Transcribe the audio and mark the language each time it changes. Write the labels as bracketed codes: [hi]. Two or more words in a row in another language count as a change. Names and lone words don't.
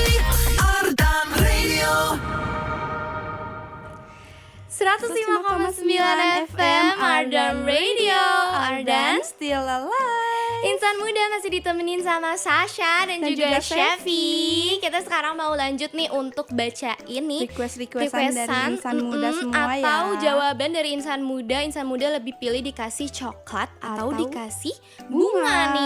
[id] Ardan Radio. 105,9 FM Ardan Radio. Ardan [en] Still Alive. [id] Insan Muda masih ditemenin sama Sasha dan juga juga Chevy. Kita sekarang mau lanjut nih untuk bacain nih Request-requestan dari insan muda semua ya. atau jawaban dari insan muda. Insan muda lebih pilih dikasih coklat atau Atau dikasih bunga bunga.